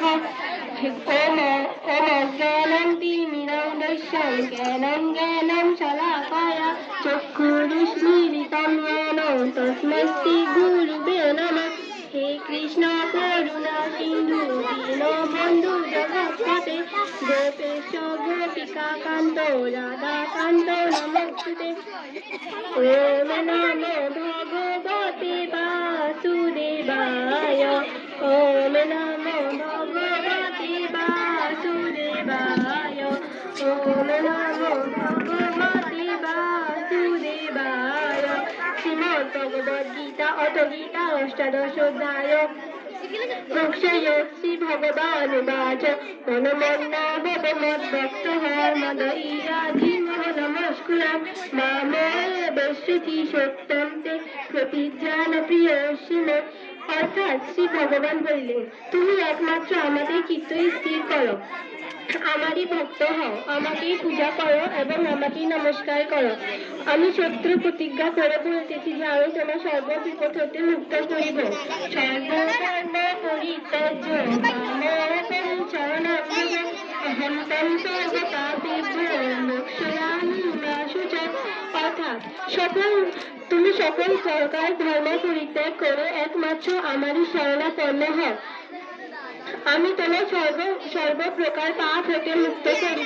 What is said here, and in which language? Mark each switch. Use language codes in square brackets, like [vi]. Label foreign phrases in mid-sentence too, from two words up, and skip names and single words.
[sa] ওম অজ্ঞানং তিমিরন্ধস্যং জ্ঞানং জ্ঞানং শলাকায়া চক্ষুরুন্মীলিতং জ্ঞান তস্मै শ্রী গুরুবে নমঃ। হে কৃষ্ণ করুণা সিন্ধু দীনবন্ধু জগৎপতে গোপেশ গোপিকা কান্ত রাধা কান্ত নমস্তুতে। ওম নমো ভগবতে বাসুদেবায়। ওম নমো ভগবতে বাসুদেবায়। ওম নমো ভগবতে বাসুদেবায়। শ্রীমদ্ ভগবদ্ গীতা অথ গীতা অষ্টাদশ অধ্যায়। মোক্ষয়োগী ভগবানুবাচ মনমন্না ভব মদ্ভক্তঃ মদৈরাধীনঃ নমস্কুরাম মামেবৈষ্যতি সত্যম তে প্রতিজ্ঞান প্রিয়স্য মে। [bn] অর্থাৎ শ্রী ভগবান বললেন, তুমি একমাত্র আমাদের চিত্ত স্থির করো, আমারই ভক্ত হও, আমাকেই পূজা করো এবং আমাকেই নমস্কার করো। আমি শত্রু প্রতিজ্ঞা করে বলতেছি যে আমি তোমার সর্ব বিপদ হতে মুক্ত করিব। [sa] সর্বকর্ম পরিত্যাজ্য মামেকং শরণং ব্রজ অহং ত্বং সর্বপাপেভ্যো মোক্ষয়ামি মা শুচঃ। [bn] অর্থাৎ তুমি সকল প্রকার ধর্ম পরিত্যাগ করে একমাত্র আমারই শরণাপন্ন হও, আমি তোমার সর্ব প্রকার পাপ হতে মুক্ত করিব।